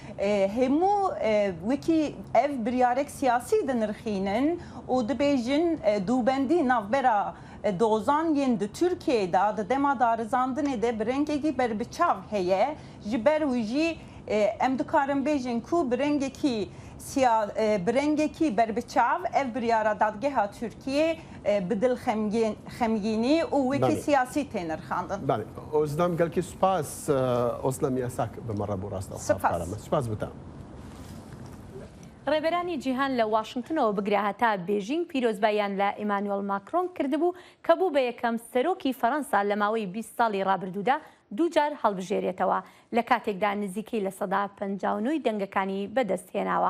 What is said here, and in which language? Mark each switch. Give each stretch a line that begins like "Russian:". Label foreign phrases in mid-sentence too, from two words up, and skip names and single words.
Kurdish: hemû wekî ev biryarek siyasî dinirxînin û dibêjin dûbendî navbera dozan yên di Tirkiyeyê de dema darizandinê de bi rengekî berbiçav heye ji ber wî jî em dikarin bêjin ku bi rengekî berbiçav ev biryara dadgeha Tirkiye bi dil xemgînî û wekî siyasî tê nirxandin. Belê ozdam gelkî spas Oslam Yasak bi me re bû rasta spas bi te.
Central Kurdish: ڕێبەرانی جیهان لە واشنگتنەوە بگرا هەتا بێژینگ پیرۆزباییان لە ئیمانوێل ماکرۆن کردبوو کە بوو بە یەکەم سەرۆکی فەڕەنسا لە ماوەی 20 ساڵی ڕابردوودا دووجار هەڵبژێرێتەوە لە کاتێکدا نزیکەی لە سەدا 59 دەنگەکانی بەدەستهێناوە.